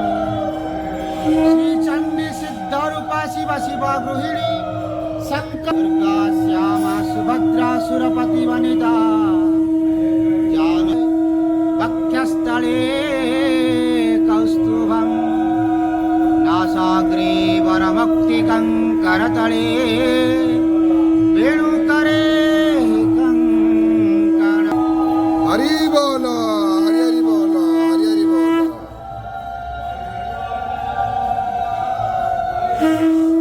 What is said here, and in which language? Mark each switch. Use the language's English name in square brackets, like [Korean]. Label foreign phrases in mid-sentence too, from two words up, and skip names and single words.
[Sanskrit] श्रीचण्डी सिद्धरूपा शिव शिव गृहिणी शङ्कर्गा श्यामा सुभद्रा सुरपति वनिता वक्षस्थले कौस्तुभं नासाग्रे वरमौक्तिकं करतले वेणुकरे कंकण। [Bangla] হরি বল, হরি হরি বল, হরি হরি বল।